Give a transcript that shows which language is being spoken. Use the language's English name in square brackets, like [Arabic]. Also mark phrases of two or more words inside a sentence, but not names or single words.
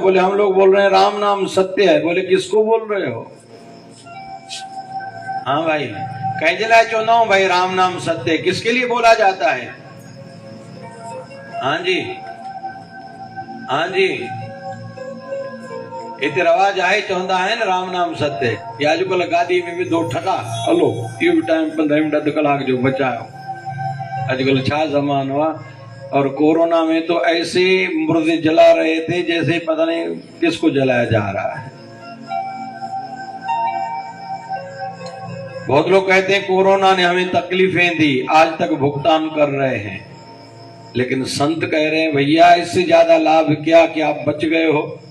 [Hindi] बोले हम लोग बोल रहे हैं राम नाम सत्य है। बोले किसको बोल रहे हो? हाँ भाई, कह जला चुना हूं भाई, राम नाम सत्य है। किसके लिए बोला जाता है? हाँ जी, हाँ जी, इतने [Sindhi] रवाज आहे चवंदा [Hindi] है ना राम नाम सत्य। [Sindhi] या अॼुकल्ह गाॾी में भी 2 ठका हलो, इहो भी टाइम 15 मिनट अधु कलाक जो बचायो। अॼुकल्ह छा ज़मानो आहे। [Hindi] और कोरोना में तो ऐसे मुर्दे जला रहे थे जैसे पता नहीं किसको जलाया जा रहा है। बहुत लोग कहते हैं कोरोना ने हमें तकलीफें दी, आज तक भुगतान कर रहे हैं। लेकिन संत कह रहे हैं भैया इससे ज्यादा लाभ क्या कि आप बच गए हो।